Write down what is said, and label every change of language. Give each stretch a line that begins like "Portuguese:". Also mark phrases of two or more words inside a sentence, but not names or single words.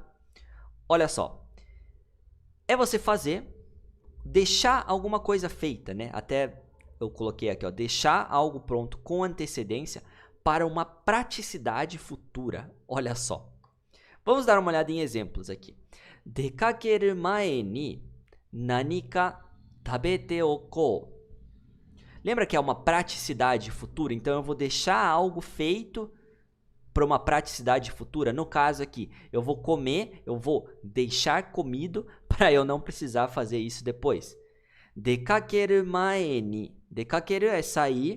Portuguese: Olha só. É você fazer, deixar alguma coisa feita, né? Até eu coloquei aqui, ó, deixar algo pronto com antecedência para uma praticidade futura. Olha só. Vamos dar uma olhada em exemplos aqui.
Japanese: 出かける前に何か食べておこう.
Portuguese: Lembra que é uma praticidade futura? Então eu vou deixar algo feito para uma praticidade futura. No caso aqui, eu vou comer, eu vou deixar comido para eu não precisar fazer isso depois.
Japanese: 出かける前に.
Portuguese: Dekakeru é sair.